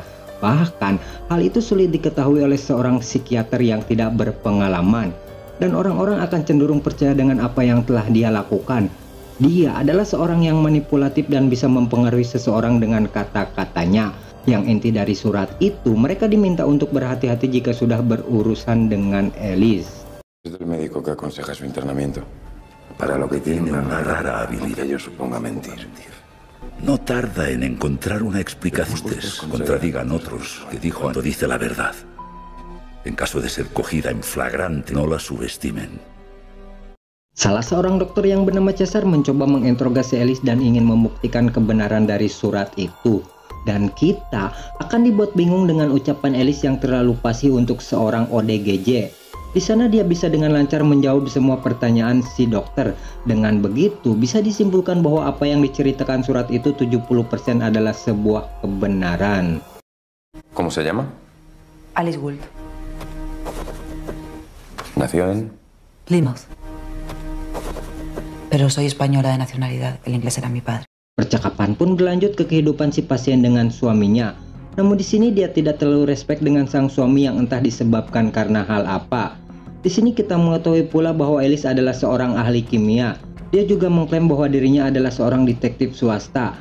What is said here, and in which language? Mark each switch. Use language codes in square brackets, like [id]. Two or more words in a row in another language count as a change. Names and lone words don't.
[id] Bahkan, hal itu sulit diketahui oleh seorang psikiater yang tidak berpengalaman. Dan orang-orang akan cenderung percaya dengan apa yang telah dia lakukan. Dia adalah seorang yang manipulatif dan bisa mempengaruhi seseorang dengan kata-katanya. Yang inti dari surat itu, mereka diminta untuk berhati-hati jika sudah berurusan dengan Ellis. [es] Es del médico que aconseja su internamiento. Para lo que tiene una rara habilidad, yo suponga mentir. No tarda en encontrar una explicación que contradigan otros que dijo cuando dice la verdad. En caso de ser cogida en flagrante, no la subestimen. [id] Salah seorang dokter yang bernama Cesar mencoba menginterogasi Ellis dan ingin membuktikan kebenaran dari surat itu. Dan kita akan dibuat bingung dengan ucapan Ellis yang terlalu fasih untuk seorang ODGJ. Di sana dia bisa dengan lancar menjawab semua pertanyaan si dokter. Dengan begitu bisa disimpulkan bahwa apa yang diceritakan surat itu 70% adalah sebuah kebenaran. [es] ¿Cómo se llama? Alice Gould. Nació en... Plymouth. Pero soy española de nacionalidad. El inglés era mi padre. [id] Percakapan pun berlanjut ke kehidupan si pasien dengan suaminya. Namun di sini dia tidak terlalu respect dengan sang suami yang entah disebabkan karena hal apa. Di sini kita mengetahui pula bahwa Ellis adalah seorang ahli kimia. Dia juga mengklaim bahwa dirinya adalah seorang detektif swasta.